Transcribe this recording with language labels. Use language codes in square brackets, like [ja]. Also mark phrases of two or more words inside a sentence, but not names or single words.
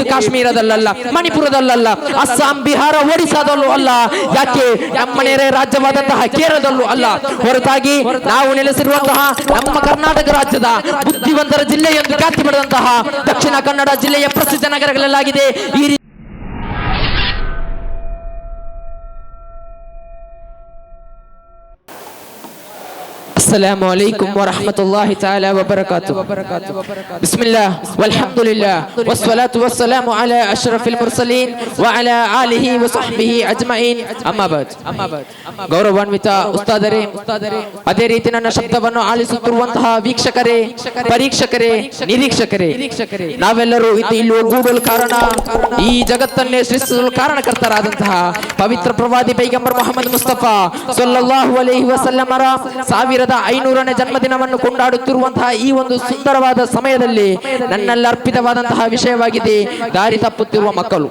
[kn] ಕಾಶ್ಮೀರದಲ್ಲ, ಮಣಿಪುರದಲ್ಲ, ಅಸ್ಸಾಂ, ಬಿಹಾರ, ಒಡಿಸಾದಲ್ಲೂ ಅಲ್ಲ, ಯಾಕೆ ನಮ್ಮ ನೆರೆ ರಾಜ್ಯವಾದಂತಹ ಕೇರಳದಲ್ಲೂ ಅಲ್ಲ, ಹೊರತಾಗಿ ನಾವು ನೆಲೆಸಿರುವಂತಹ ನಮ್ಮ ಕರ್ನಾಟಕ ರಾಜ್ಯದ ಬುದ್ಧಿವಂತರ ಜಿಲ್ಲೆ ಎಂದು ಖ್ಯಾತಿ ಪಡೆದಂತಹ ದಕ್ಷಿಣ ಕನ್ನಡ ಜಿಲ್ಲೆಯ ಪ್ರಸಿದ್ಧ ನಗರಗಳಲ್ಲಾಗಿದೆ ಈ [ar] السلام عليكم ورحمة الله تعالى وبركاته. بسم الله والحمد لله والصلاة والسلام على أشرف المرسلين وعلى آله وصحبه أجمعين. أما بعد. [kn] ಗೌರವಾನ್ವಿತ ಉಸ್ತಾದರೇ, ಅದೇ ರೀತಿ ನನ್ನ ಶಬ್ದವನ್ನು ಆಲಿಸುತ್ತಿರುವಂತಹ ವೀಕ್ಷಕರೇ, ಪರೀಕ್ಷಕರೇ, ನಿರೀಕ್ಷಕರೇ, ನಾವೆಲ್ಲರೂ ಇಲ್ಲಿ ಒಗ್ಗೂಡಲು ಕಾರಣ, ಈ ಜಗತ್ತನ್ನೇ ಸೃಷ್ಟಿಸಲು ಕಾರಣಕರ್ತರಾದಂತಹ ಪವಿತ್ರ ಪ್ರವಾದಿ ಪೈಗಂಬರ್ ಮೊಹಮ್ಮದ್ ಮುಸ್ತಫಾ [ar] صلى الله عليه وسلم [kn] 1500ನೇ ಜನ್ಮದಿನವನ್ನು ಕೊಂಡಾಡುತ್ತಿರುವಂತಹ ಈ ಒಂದು ಸುಂದರವಾದ ಸಮಯದಲ್ಲಿ ನನ್ನೆಲ್ಲ ಅರ್ಪಿತವಾದಂತಹ ವಿಷಯವಾಗಿದೆ ದಾರಿ ತಪ್ಪುತ್ತಿರುವ ಮಕ್ಕಳು.